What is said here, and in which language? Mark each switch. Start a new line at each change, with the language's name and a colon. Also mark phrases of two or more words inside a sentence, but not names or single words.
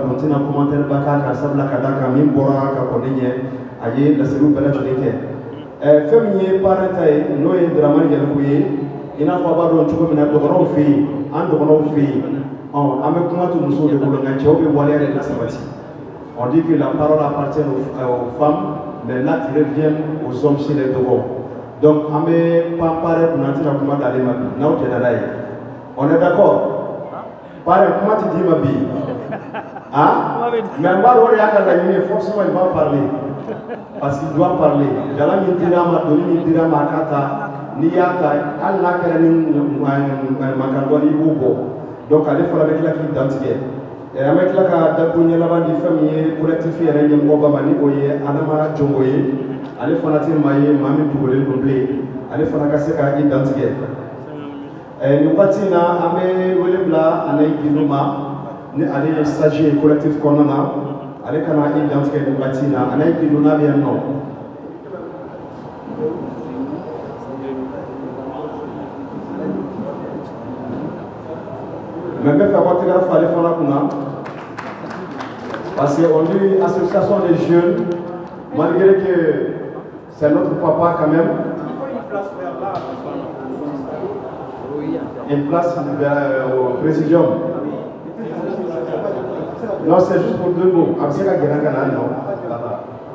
Bambara: don tɛna commentaire ba k'a kan sabula ka d'a kan min bɔra ka kɔni ɲɛ a ye laseliw bɛɛ lajɛlen kɛ fɛn min ye parrain ta ye n'o ye Dramani Jaliku ye i n'a fɔ a b'a dɔn cogo min na dɔgɔnɔw fɛ yen an dɔgɔnɔw fɛ yen an bɛ kuma to musow de bolo nka cɛw bɛ waleya de lasabati
French: on dit que la parole appartient aux femmes mais l'acte revient aux hommes chez les
Bambara: dɔgɔw donc an bɛ pan parrain kunna an tɛna kuma d'ale ma bi n'aw jɛna n'a ye
French: on est d'accord
Bambara: parrain kuma tɛ d'i ma bi mais n b'a dɔn o de y'a ka laɲini ye
French: forcément il va parler parce qu'il doit parler
Bambara: jala min dira ma doni min dira ma a ka ta n'i y'a ta hali n'a kɛra ni mankan dɔɔni i b'o bɔ donc ale fana bɛ tila k'i dantigɛ an bɛ tila ka dakuruɲɛ laban di fɛn min ye collectif yɛrɛ ɲɛmɔgɔba ma ni o ye Adama Jongo ye ale fana tɛ maa ye maa min dogolen don bilen ale fana ka se ka i dantigɛ nin waati in na an bɛ wele bila Alayi Gido ma ni ale ye sage ye collectif kɔnɔna na ale kana i dantigɛ nin waati in na Alayi Gido n'a bɛ yan nɔ.
French: Mais je vais faire votre grâce à l'effort parce qu'on dit association des jeunes, malgré que c'est notre papa quand même. Une place au présidium. Non, c'est juste pour 2 mots. Abseka Geranga, non.